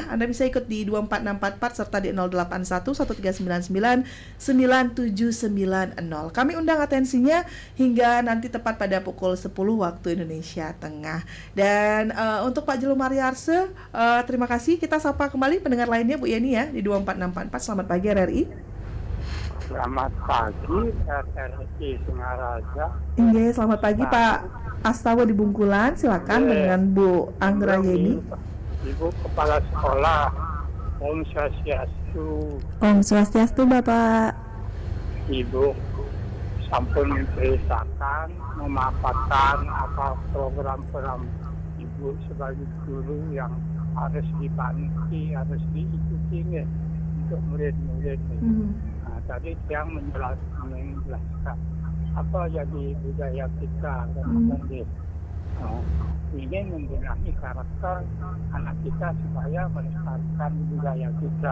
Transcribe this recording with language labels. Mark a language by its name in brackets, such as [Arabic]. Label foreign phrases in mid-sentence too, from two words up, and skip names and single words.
[Indonesian] Anda bisa ikut di 24644 serta di 081 1399 9790. Kami undang atensinya hingga nanti tepat pada pukul 10 waktu Indonesia Tengah. Dan untuk Pak Jelo Mariarse, terima kasih. Kita sapa kembali pendengar lainnya Bu Yeni ya di 24644. Selamat pagi RRI. Selamat pagi RRI Singaraja. Iya, selamat pagi Pak Astawa di Bungkulan. Silakan dengan Bu Anggrayeni. Ibu Kepala Sekolah [Balinese] Om Swastiastu. Om Swastiastu Bapak. [Indonesian] Ibu sampun menceritakan, memaparkan apa program-program Ibu sebagai guru yang harus dipanti, harus diikuti nih, untuk murid-murid nih. Nah, tadi yang menjelaskan apa jadi budaya kita dan ingin membenahi karakter anak kita supaya melestarikan budaya kita.